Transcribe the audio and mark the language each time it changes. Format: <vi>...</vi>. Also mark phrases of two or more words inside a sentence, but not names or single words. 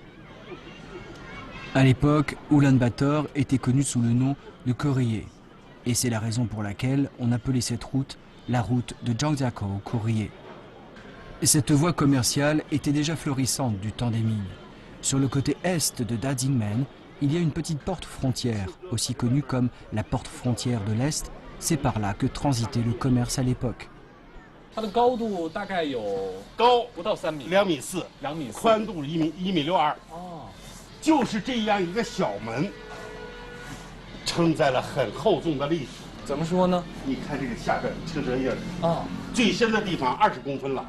<fr>À l'époque, Ulaanbaatar était connu sous le nom de Korriye, et c'est la raison pour laquelle on appelait cette route la route de Zhangjiakou-Korriye. Cette voie commerciale était déjà florissante du temps des Ming. Sur le côté est de Dajingmen, il y a une petite porte frontière, aussi connue comme la porte frontière de l'Est. C'est par là que transitait le commerce à l'époque.</fr> <zh>它的高度大概有高不到3米，2.4米，2.4米，宽度1.62米。就是这样一个小门，承载了很厚重的历史。怎么说呢？你看这个下边车辙印最深的地方20公分了。</zh>